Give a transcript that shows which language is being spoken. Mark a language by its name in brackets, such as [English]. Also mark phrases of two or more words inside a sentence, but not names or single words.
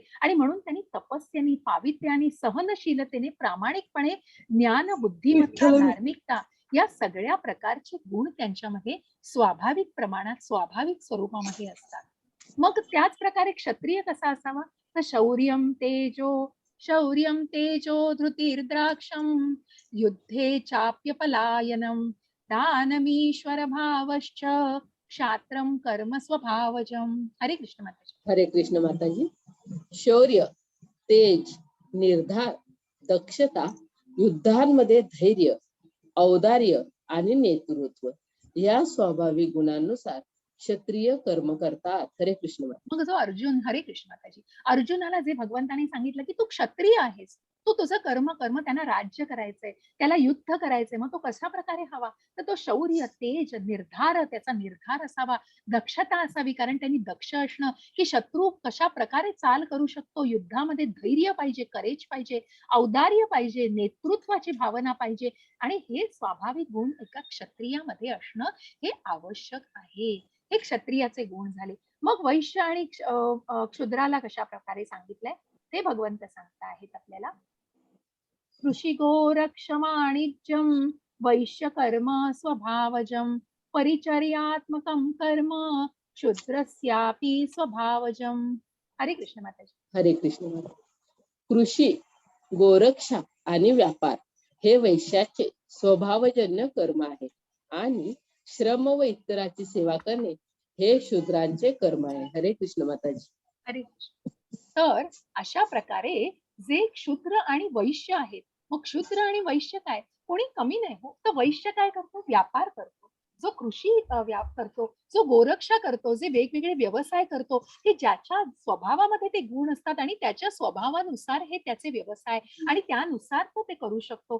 [Marathi] आणि म्हणून त्यांनी तपस्याने, पावित्र्याने, सहनशीलतेने, प्रामाणिकपणे, ज्ञान, बुद्धिमत्ता, धार्मिकता या सगळ्या प्रकारचे गुण त्यांच्यामध्ये स्वाभाविक प्रमाणात, स्वाभाविक स्वरूपामध्ये असतात. मग त्याच प्रकारे क्षत्रिय कसा असावा? [Sanskrit] तर शौर्यम तेजो धृतिर्द्राक्षम युद्धे चाप्यपलायनम दानमीश्वर भावश्च क्षात्रम कर्म स्वभावजम. [Marathi] हरे कृष्ण माताजी. हरे कृष्ण माताजी. शौर्य, तेज, निर्धार, दक्षता, युद्धांमध्ये धैर्य, औदार्य आणि नेतृत्व या स्वाभाविक गुणांनुसार क्षत्रिय कर्म करतात. हरे कृष्ण माताजी. मग जो अर्जुन, हरे कृष्ण माताजी, अर्जुनाला जे भगवंतांनी सांगितलं की तू क्षत्रिय आहेस, तू तुझं कर्म त्यांना राज्य करायचंय, त्याला युद्ध करायचंय, मग तो कशा प्रकारे हवा? तर तो शौर्य, तेज, निर्धार, त्याचा निर्धार असावा, दक्षता असावी. कारण त्यांनी दक्ष असणं, की शत्रू कशा प्रकारे चाल करू शकतो, युद्धामध्ये धैर्य पाहिजे, करेज पाहिजे, औदार्य पाहिजे, नेतृत्वाची भावना पाहिजे. आणि हे स्वाभाविक गुण एका क्षत्रियामध्ये असणं हे आवश्यक आहे. हे क्षत्रियाचे गुण झाले. मग वैश्य आणि क्षुद्राला कशा प्रकारे सांगितलंय ते भगवंत सांगता आहेत आपल्याला. [Sanskrit] कृषी गोरक्षमाणिज्यम वैश्य कर्म स्वभावजम परिचर्यात्मकम कर्म क्षुद्रस्यापि स्वभावजम. [Marathi] हरे कृष्ण माताजी. हरे कृष्ण माताजी. कृषी, गोरक्षा आणि व्यापार हे वैश्याचे स्वभावजन्य कर्म आहे आणि श्रम व इतराची सेवा करणे हे शूद्रांचे कर्म आहे. हरे कृष्ण माताजी. हरे कृष्ण. तर अशा प्रकारे जे क्षुद्र आणि वैश्य आहेत, मग क्षुद्र आणि वैश्य काय, कोणी कमी नाही हो. तर वैश्य काय करतो? व्यापार करतो. जो कृषी करतो, जो गोरक्षा करतो, जे वेगवेगळे व्यवसाय करतो, हे ज्याच्या स्वभावामध्ये ते गुण असतात आणि त्याच्या स्वभावानुसार हे त्याचे व्यवसाय आणि त्यानुसार तो ते करू शकतो.